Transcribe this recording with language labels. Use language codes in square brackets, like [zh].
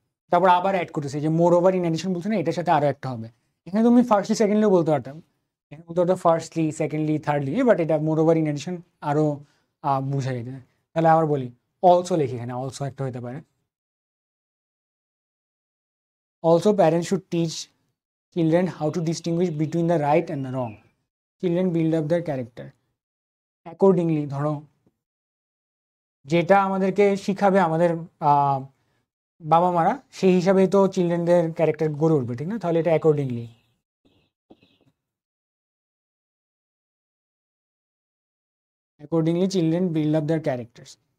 [bn] তারপর আবার অ্যাড করতেছে যে [en] more over in addition [bn] বলছে না, এটার সাথে আরো একটা হবে। এখানে তুমি ফার্স্টলি সেকেন্ডলিও বলতে পারতাম, এখানে বলতে পারতাম ফার্স্টলি সেকেন্ডলি থার্ডলি, বাট এটা মোর ওভার ইন এডিশন আরো বুঝা যেতে। তাহলে আবার বলি অলসো লিখি, এখানে অলসো একটা হতে পারে। [en] Also parents should teach children how to distinguish between the right and the wrong. Children build up their character accordingly. [bn] ধরো যেটা আমাদেরকে শিখাবে আমাদের বাবা মারা, সেই হিসাবেই তো চিলড্রেনদের ক্যারেক্টার গড়ে উঠবে, ঠিক না? তাহলে এটা [en] accordingly children build up their characters.